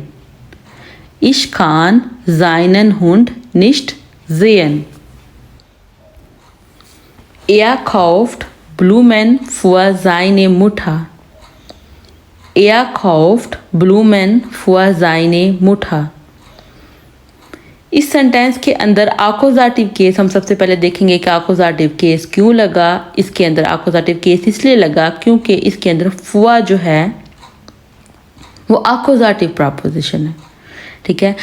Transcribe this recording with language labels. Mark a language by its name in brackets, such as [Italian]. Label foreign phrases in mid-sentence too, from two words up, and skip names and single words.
[German] Ich kann seinen Hund nicht sehen. Er kauft Blumen für seine Mutter. Er kauft Blumen für seine Mutter. [Hindi] इस सेंटेंस के अंदर आकुजाटिव केस हम सबसे पहले देखेंगे कि आकुजाटिव केस क्यों लगा। इसके अंदर आकुजाटिव केस इसलिए लगा क्योंकि इसके अंदर फुआ जो है वो आकुजाटिव प्रपोजिशन है, ठीक है।